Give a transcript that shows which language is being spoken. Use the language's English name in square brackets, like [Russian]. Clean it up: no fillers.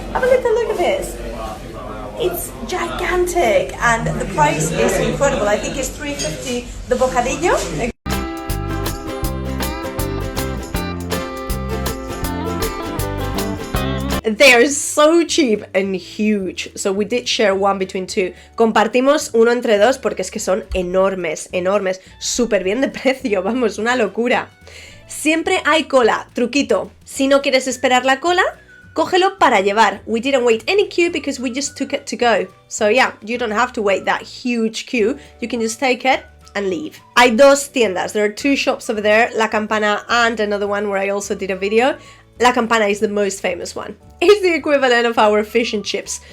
[English] Have a little look at this. It's gigantic and the price is incredible. I think it's $3.50 the bocadillo. They are so cheap and huge, so we did share one between two. [Spanish] Compartimos uno entre dos porque es que son enormes, enormes, súper bien de precio, vamos, una locura. Siempre hay cola, truquito. Si no quieres esperar la cola, cógelo para llevar. [English] We didn't wait any queue because we just took it to go. So yeah, you don't have to wait that huge queue. You can just take it and leave. [Spanish] Hay dos tiendas. [English] There are two shops over there, La Campana and another one where I also did a video. La Campana is the most famous one. It's the equivalent of our fish and chips.